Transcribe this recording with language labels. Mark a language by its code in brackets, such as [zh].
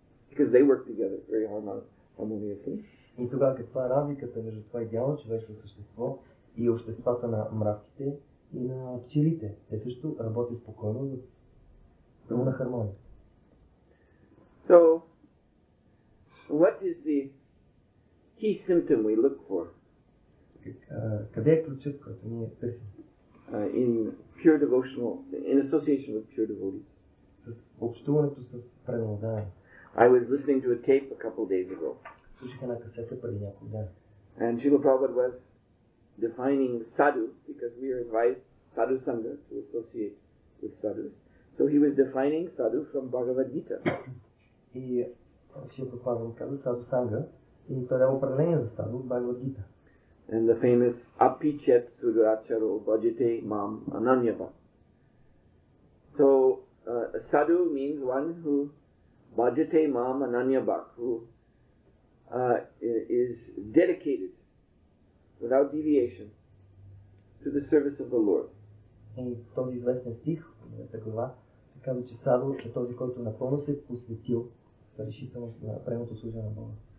[en] Because they work together very harmoniously. [bg] И тогава каква е разликата между това идеално човешко същество и обществата на мравките и на пчелите? Те също работят спокойно в пълна хармония. [en] So, what is the key symptom we look for [bg] Къде е ключът, който ние търсим? [en] in pure devotional, in association with pure devotees? [bg] С общуването с преданодание. [en] I was listening to a tape a couple of days ago, [bg] Слушах една касета преди няколко дена. [en] and Srila Prabhupada was defining sadhu, because we are advised sadhu sangha to associate with sadhus. So he was defining sadhu from Bhagavad Gita. [bg] И Шрила Прабхупада каза саду санга и той дава определение за саду от Бхагавад Гита. [en] And the famous [sa] apichet suduracharo bhajate mam ananyava. [en] So sadhu means one who [sa] bhajate mam ananyava, [en] who is dedicated without deviation to the service of the Lord. [bg] И в този известен стих, в тази глава, се казва, че саду е този, който напълно се е посветил с решителност на преното служение на Бога.